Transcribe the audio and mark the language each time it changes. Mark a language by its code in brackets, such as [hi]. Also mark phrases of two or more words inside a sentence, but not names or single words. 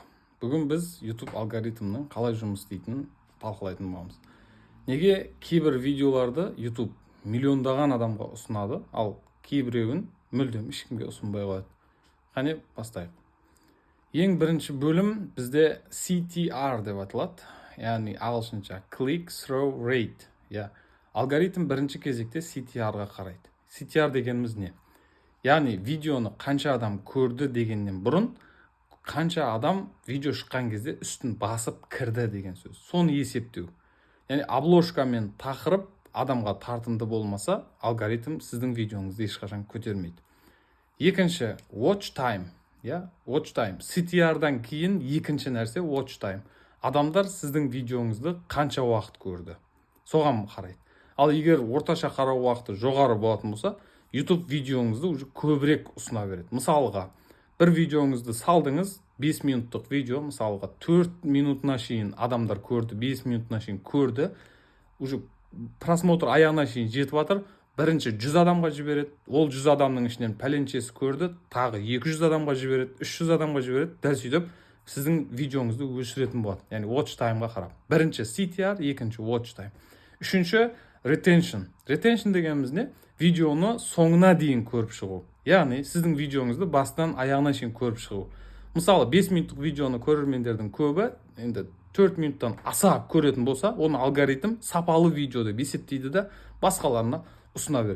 [kk] Бүгін біз YouTube алгоритмінің қалай жұмыс істейтінін талқылайтын боламыз. Неге кейбір видеоларды YouTube миллиондаған адамға ұсынады, ал кейбіреуін мүлдем ешкімге ұсынбай қояды? Қане бастайық. Ең бірінші бөлім бізде CTR деп аталады, яғни ағылшынша [en] click through rate. [kk] Алгоритм бірінші кезекте CTR-ға қарайды. CTR дегеніміз не? Яғни видеоны қанша адам көрді дегеннен бұрын, қанша адам видео шыққан кезде үстін басып кірді деген сөз. Соны есептеу. Яғни обложка мен тақырып адамға тартымды болмаса, алгоритм сіздің видеоңызды ешқашан көтермейді. Екінші, [en] watch time. Watch time. [kk] CTR-дан кейін екінші нәрсе [en] watch time. [kk] Адамдар сіздің видеоңызды қанша уақыт көрді. Соған қарайды. Ал егер орташа қарау уақыты жоғары болатын болса, YouTube видеоңызды уже көбірек ұсына береді. Мысалға, бір видеоңызды салдыңыз, 5 минуттық видео, мысалға 4 минутына шейін адамдар көрді, 5 минутына шейін көрді, [ru] уже просмотр [kk] аяғына шейін жетіп жатыр, бірінші 100 адамға жібереді, ол 100 адамның ішінен пәленшесі көрді, тағы 200 адамға жібереді, 300 адамға жібереді, дәл сөйтіп сіздің видеоңызды өшіретін болады. Яғни [en] watch time- [kk] ға қарап. Бірінші CTR, екінші [en] watch time. [kk] Үшінші retention. Retention дегеніміз не? Видеоны соңына дейін көріп шығу. Яғни сіздің видеоңызды бастан аяғына шейін көріп шығу. Мысалы 5 минуттық видеоны көрермендердің көбі енді 4 минуттан аса көретін болса, оны алгоритм сапалы видео деп есептейді де басқаларына ұсына береді.